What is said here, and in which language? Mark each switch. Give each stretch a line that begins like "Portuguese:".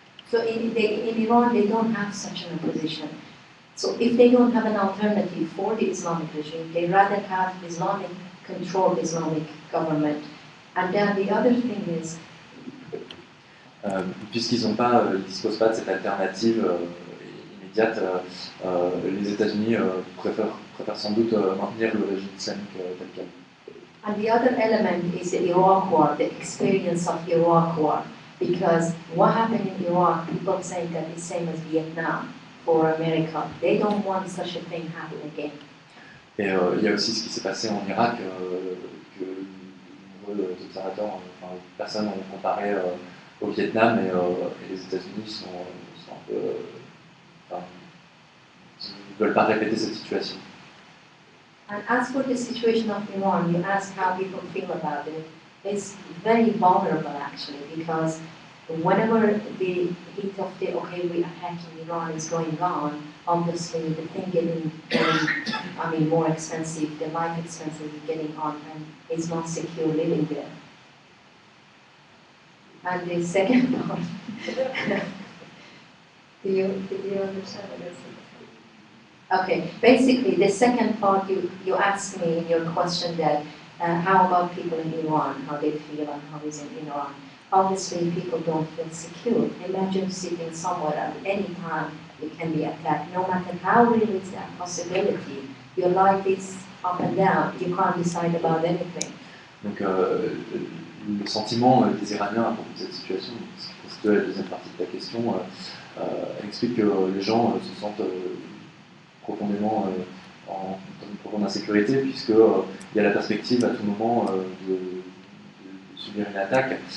English: So in Iran, they don't have such an opposition. So if they don't have an alternative for the Islamic regime, they rather have Islamic-controlled Islamic government. And then the other thing is,
French: puisqu'ils ne disposent pas de cette alternative immédiate, les États-Unis préfèrent sans doute maintenir le régime islamique tel quel.
English: and the other element is the Iraq War, the experience of Iraq War. Because what happened in Iraq, people saying that it's same as Vietnam for America. They don't want such a thing happen again.
French: Et il y a aussi ce qui s'est passé en Irak, que de nombreux observateurs, personnes ont comparé au Vietnam, et les États-Unis sont un peu, ne veulent pas répéter cette situation.
English: And as for the situation of Iran, you ask how people feel about it. It's very vulnerable actually, because whenever the heat of the we attacking Iran is going on, obviously the thing getting more expensive, the life expenses is getting on, and it's not secure living there. And the second part, did you understand what I said? Okay, basically the second part you asked me in your question that how about people in Iran, how they feel and how is it in Iran. Obviously people don't feel secure. Imagine sitting somewhere at any time it can be attacked, no matter how real is that possibility. Your life is up and down, you can't decide about anything.
French: Donc le sentiment des Iraniens à propos de cette situation, ce qui constitue la deuxième partie de ta question, explique que les gens se sentent profondément dans une profonde insécurité, puisqu'il y a la perspective à tout moment de subir une attaque.